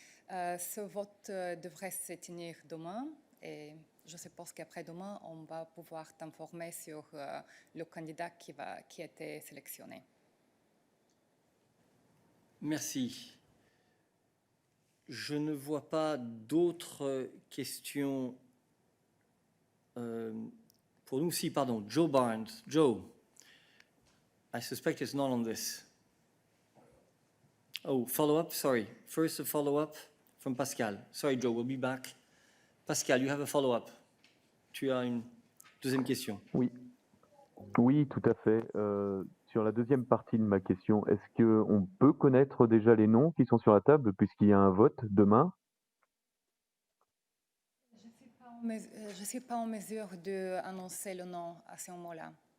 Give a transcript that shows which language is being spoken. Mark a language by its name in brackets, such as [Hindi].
[French] Ce vote devrait se tenir demain et je suppose qu'après-demain, on va pouvoir t'informer sur le candidat qui a été sélectionné. Merci. Je ne vois pas d'autres questions pour nous. Si, pardon, Joe Barnes. [English] Joe, I suspect it's not on this. Oh, follow-up, sorry. First a follow-up from Pascal. Sorry, Joe, we'll be back. Pascal, you have a follow-up. [French] Tu as une deuxième question. Oui, tout à fait. Sur la deuxième partie de ma question, est-ce qu'on peut connaître déjà les noms qui sont sur la table puisqu'il y a un vote demain? Je ne suis pas en mesure d'annoncer le nom à ce moment-là.